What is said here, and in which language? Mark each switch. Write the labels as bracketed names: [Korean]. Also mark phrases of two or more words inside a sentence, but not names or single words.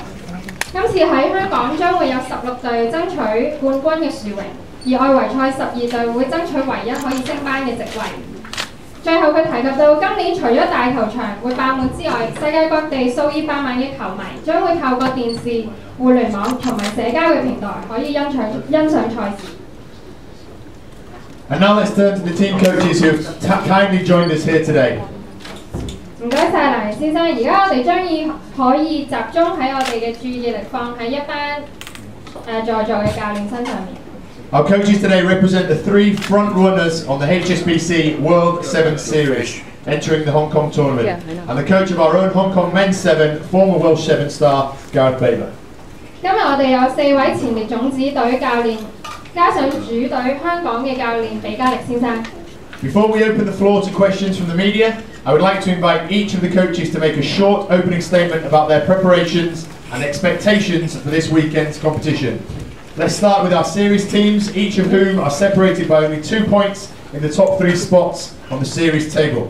[Cantonese] 今次喺香港將會有16隊爭取冠軍嘅殊榮，而外圍賽12隊會爭取唯一可以升班嘅席位。最後佢提及到今年除咗大球場會爆滿之外，世界各地數以百萬嘅球迷將會透過電視、互聯網同埋社交嘅平台可以欣賞賽事。 [English] And now let's turn to the team coaches who have kindly joined us here today. [Cantonese] 唔該晒蘭先生，而家我哋將可以集中喺我哋嘅注意力放喺一班在座嘅教練身上面。 [English] Our coaches today represent the 3 front runners on the HSBC World 7 Series entering the Hong Kong tournament, and the coach of our own Hong Kong Men's 7, former Welsh 7 star Gareth Baber. [Cantonese] 今日我哋有4位前列種子隊教練，加上主隊香港嘅教練比加力先生。 [English] Before we open the floor to questions from the media, I would like to invite each of the coaches to make a short opening statement about their preparations and expectations for this weekend's competition. Let's start with our series teams, each of whom are separated by only 2 points in the top 3 spots on the series table.